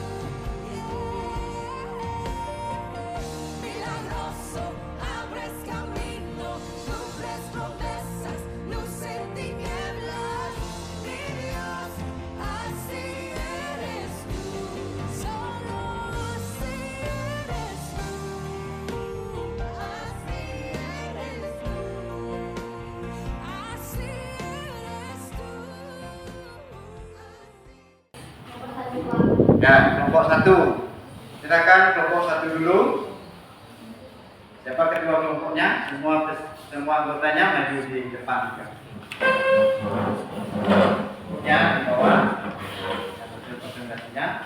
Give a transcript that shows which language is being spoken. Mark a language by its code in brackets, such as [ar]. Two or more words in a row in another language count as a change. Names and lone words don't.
[es] Milagroso, abres camino, cumples promesas, luz en tinieblas, mi Dios, así eres tú. Solo así eres tú. Así eres tú. Así eres tú. [id] Ya, kelompok 1. Silakan kelompok 1 dulu. Siapa kedua kelompoknya? Semua anggotanya maju di depan juga. Ya, di bawah. Yang presentasinya.